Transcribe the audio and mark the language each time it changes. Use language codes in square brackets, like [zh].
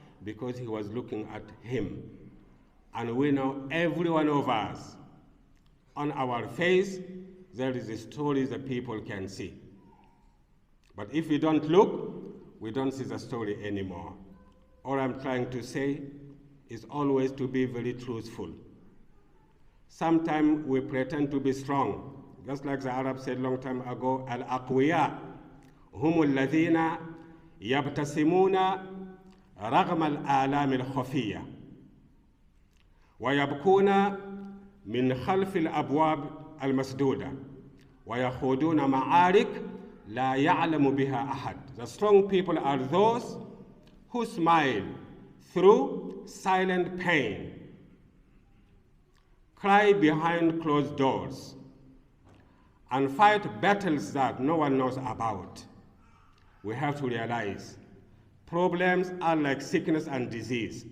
[en] Because he was looking at him. And we know every one of us, on our face, there is a story that people can see. But if we don't look, we don't see the story anymore. All I'm trying to say is always to be very truthful. Sometimes we pretend to be strong. Just like the Arabs said long time ago, [ar] Al-Aqwiya, هم الذين يبتسمون رغم الآلام الخفية ويبكون من خلف الأبواب المسدودة ويخوضون معارك لا يعلم بها أحد. [en] The strong people are those who smile through silent pain, cry behind closed doors, and fight battles that no one knows about. We have to realize problems are like sickness and disease.